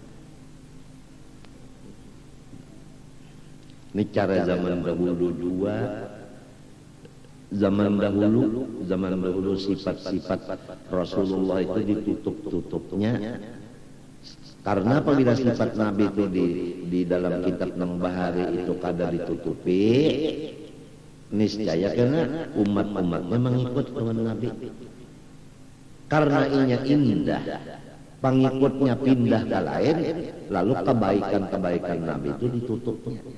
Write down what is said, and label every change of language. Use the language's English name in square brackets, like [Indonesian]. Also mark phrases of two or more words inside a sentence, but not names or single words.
[Indonesian] Ini cara zaman dahulu dua. Zaman dahulu sifat-sifat Rasulullah itu ditutup-tutupnya. Karena apabila sifat Nabi itu di dalam kitab [Banjar] Nang Bahari [Indonesian] itu kada ditutupi, niscaya karena umat-umatnya mengikut dengan Nabi. Karena inya indah, pengikutnya pindah ke lain, lalu kebaikan-kebaikan Nabi itu ditutupnya.